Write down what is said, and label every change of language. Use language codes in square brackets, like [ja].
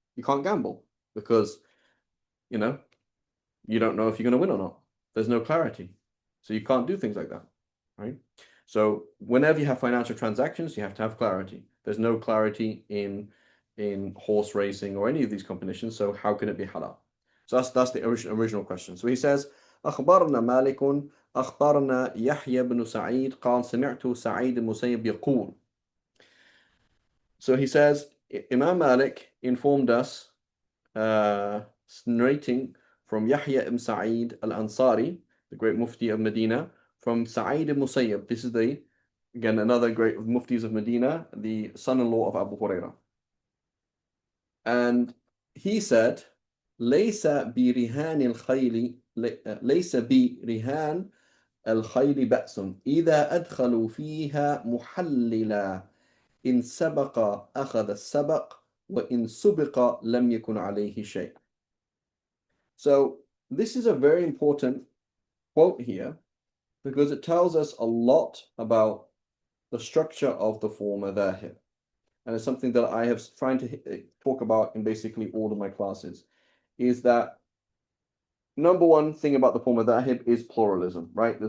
[en] You can't gamble because you know you don't know if you're going to win or not. There's no clarity, so you can't do things like that, right? So whenever you have financial transactions, you have to have clarity. There's no clarity in horse racing or any of these competitions. So how can it be halal? So that's the original question. So he says, [ar] أخبرنا مالك أخبرنا يحيى بن سعيد قال سمعت سعيد المسيب يقول. [en] So he says, Imam Malik informed us, narrating from Yahya ibn Sa'id al-Ansari, the great Mufti of Medina, from Sa'id ibn Musayyib. This is again, another great Muftis of Medina, the son-in-law of Abu Hurairah. And he said, [ar] ليس برهان الخيل ليس برهان الخيل بأس إذا أدخلوا فيها محللا إن سبق أخذ السبق وإن سبق لم يكن عليه شيء. [en] So this is a very important quote here because it tells us a lot about the structure of the four madhahib. And it's something that I have tried to talk about in basically all of my classes, is that number one thing about the four madhahib is pluralism, right?